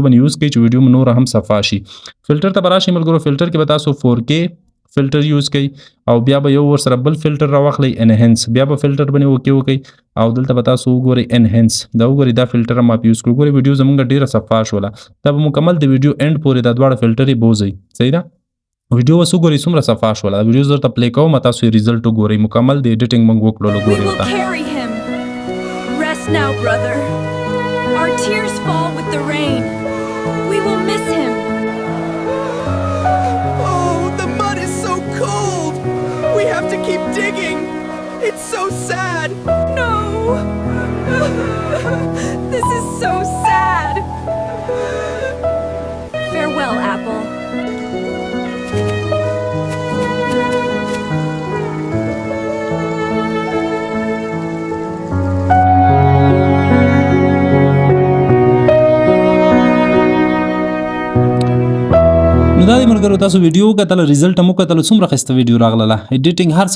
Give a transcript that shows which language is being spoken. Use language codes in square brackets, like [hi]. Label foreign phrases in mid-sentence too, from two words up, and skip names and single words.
[ps] باندې یوز کړئ چې ویډیو نور هم صفا شي فلټر ته به راشئ ملګرو فلټر کې به تاسو 4K فلټر یوز کړئ او بیا به یو ورسره بل فلټر راواخلئ انهانس بیا به فلټر باندې اوکې وکړئ او دلته به تاسو وګورئ انهانس دا وګورئ دا فلټر هم یوز کړو ګورئ ویډیو زموږ ډیره صفا شوله دا به مکمل د ویډیو اند پورې دا دواړه فلټر یې بوزئ صحیح ده ویډیو وسو ګورئ څومره صفا شوله ویډیو درته پلی کوم تاسو یې ریزلټ وګورئ مکمل د ایډیټینګ موږ وکړلو [en] We [ps] ګورئ [en] will [ps] ورته [en] carry him. Rest now, brother. Our tears fall with the rain. We will miss him. Oh, the mud is so cold. We have to keep digging. It's so sad. No. This is so sad. Farewell, Apple. [ps] نو دا د ملګرو تاسو ویډیو کتل ریزلټ مو کتل څومره خسته ویډیو راغله ایډیټینګ هر څه